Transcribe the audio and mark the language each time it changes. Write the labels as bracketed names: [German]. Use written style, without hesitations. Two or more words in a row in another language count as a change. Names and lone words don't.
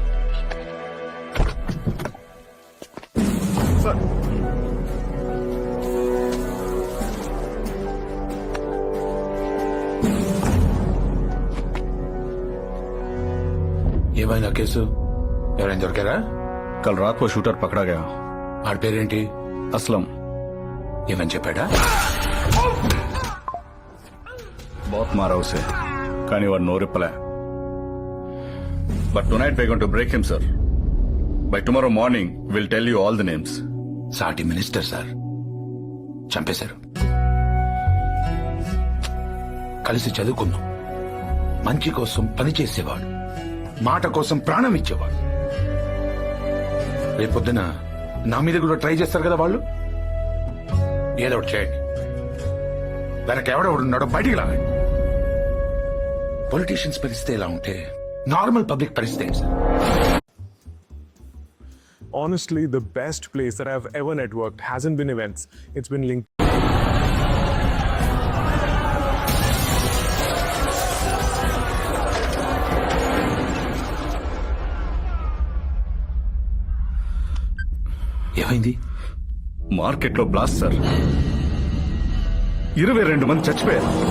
[Telugu] ఏమైనా కేసు? ఎవరైనా దొరికారా? [Hindi] कल रात को शूटर पकड़ा गया। [Telugu] ఆడి పేరేంటి? [Hindi] असलम। [Telugu] ఏమని చెప్పాడా? [Hindi] बहुत मारा उसे, [Telugu] కానీ వాడు [English] no reply. But tonight we're going to break him, sir. By tomorrow morning, we'll tell you all the names. [Telugu] సాటి మినిస్టర్ సార్ చంపేశారు. కలిసి చదువుకున్నాం. మంచి కోసం పని చేసేవాడు, మాట కోసం ప్రాణం ఇచ్చేవాడు. రేపొద్దున నా మీద కూడా ట్రై చేస్తారు కదా వాళ్ళు. ఏదో ఒకటి చేయండి. వెనక ఎవడెవడున్నాడో బయటికి లాగండి. పొలిటీషియన్స్ పరిస్థితి ఎలా ఉంటే [English] normal public [Telugu] పరిస్థితి ఏంటి సార్? [English] Honestly, the best place that I've ever networked hasn't been events. It's been linked. [Telugu] ఏమైంది? మార్కెట్ లో బ్లాస్ట్ సార్, 22 మంది చచ్చిపోయారు.